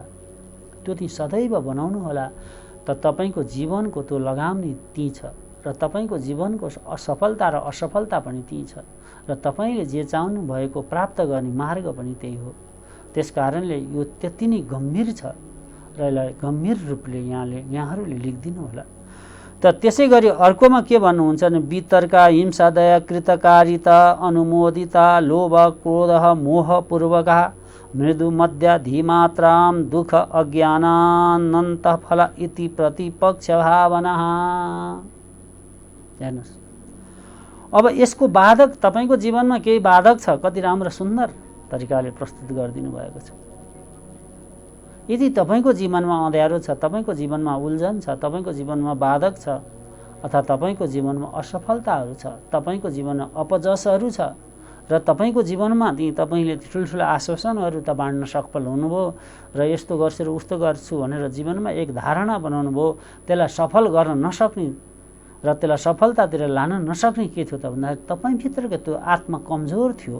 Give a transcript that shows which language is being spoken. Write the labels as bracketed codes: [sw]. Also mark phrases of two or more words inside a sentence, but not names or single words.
[ne] त्यो चाहिँ सदैव बनाउनु होला। त तपाईँको जीवनको त्यो लगाम नै त्यही छ र तपाईँको जीवनको असफलता र असफलता पनि त्यही छ र तपाईँले जे चाहनु भएको प्राप्त गर्ने मार्ग पनि त्यही हो। त्यस कारणले यो त्यति नै गम्भीर छ र यसलाई गम्भीर रूपले यहाँहरूले लेखिदिनु होला। त त्यसै गरी अर्कोमा के भन्नुहुन्छ भने [sa] वितर्का हिंसा दया कृतकारिता अनुमोदिता लोभ क्रोध मोहपूर्वक मृदु मध्य धीमात्राम दुख अज्ञानानन्त फल इति प्रतिपक्ष भावना। [ne] हेर्नुहोस्, अब यसको बाधक तपाईँको जीवनमा केही बाधक छ, कति राम्रो सुन्दर तरिकाले प्रस्तुत गरिदिनु भएको छ। यदि तपाईँको जीवनमा अँध्यारो छ, तपाईँको जीवनमा उल्झन छ, तपाईँको जीवनमा बाधक छ, अथवा तपाईँको जीवनमा असफलताहरू छ, तपाईँको जीवनमा अपजसहरू छ र तपाईँको जीवनमा ती तपाईँले ठुल्ठुला आश्वासनहरू त बाँड्न सफल हुनुभयो र यस्तो गर्छु र उस्तो गर्छु भनेर जीवनमा एक धारणा बनाउनु भयो, त्यसलाई सफल गर्न नसक्ने र त्यसलाई सफलतातिर लान नसक्ने के थियो त भन्दाखेरि तपाईँभित्रको त्यो आत्मा कमजोर थियो।